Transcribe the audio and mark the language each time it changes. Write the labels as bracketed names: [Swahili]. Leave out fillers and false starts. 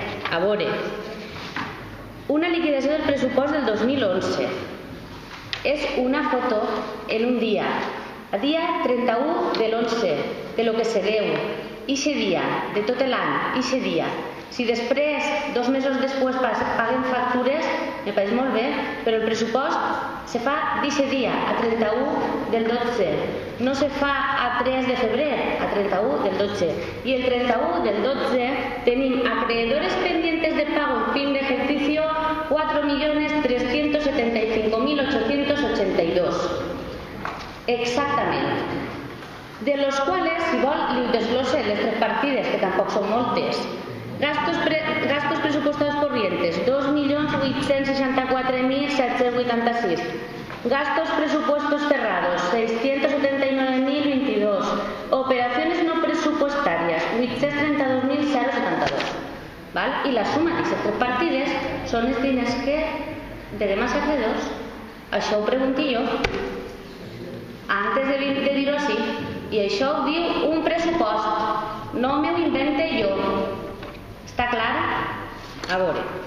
[Catalan] A veure, una liquidació del pressupost del 2011 és una foto en un dia, el dia 31 de l'11, de [Spanish] lo que [Catalan] se deu, ixe dia, de tot l'any, ixe dia. Si després, 2 mesos després, paguen factures, me pareix molt bé, però el pressupost se fa d'ixe dia, a 31 del 12. No se fa a 3 de febrer, a 31 del 12. I el 31 del 12 tenim [Spanish] acreedores pendientes de pago en fin de ejercicio [Catalan] 4.375.882. Exactament. [Spanish] De los cuales, [Catalan] si vol, li desglose les 3 partides, que tampoc són moltes. [Spanish] Gastos presupuestados corrientes, 2.864.786. Gastos presupuestos cerrados, 679.022. Operaciones no presupuestarias, 832.072. ¿Vale? Y la suma [Catalan] d'aquestes 3 partides són els diners que devem als acreedors. Això ho pregunto jo. Antes de dir-ho així. I això ho diu un pressupost. No me ho invente jo. Està clar? A veure.